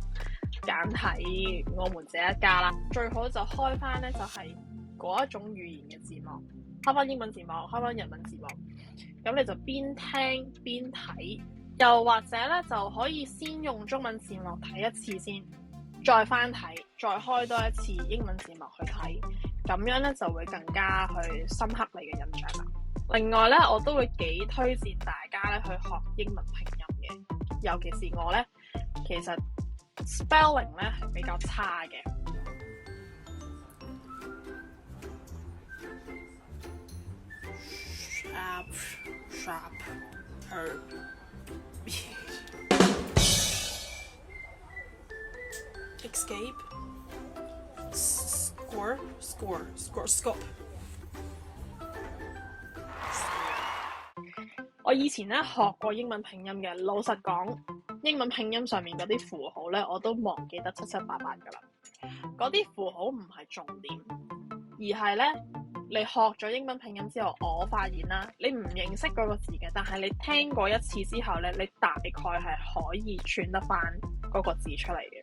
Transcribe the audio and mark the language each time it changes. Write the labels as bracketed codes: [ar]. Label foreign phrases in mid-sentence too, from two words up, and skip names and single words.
[yue] 揀睇我們這一家啦，最好就開翻咧就係嗰一種語言嘅字幕，開翻英文字幕，開翻日文字幕，咁你就邊聽邊睇，又或者咧就可以先用中文字幕睇一次先，再翻睇，再開多一次英文字幕去睇，咁樣咧就會更加去深刻你嘅印象啦。另外咧，我都會幾推薦大家咧去學英文拼音嘅，尤其是我咧，其實spelling 咧係比較差嘅。 [en] Sharp escape score。 [yue] 我以前咧學過英文拼音嘅，老實講，英文拼音上面嗰啲符號咧，我都忘記得七七八八噶啦。嗰啲符號唔係重點，而係咧你學咗英文拼音之後，我發現啦，你唔認識嗰個字嘅，但係你聽過一次之後咧，你大概係可以串得翻嗰個字出嚟嘅。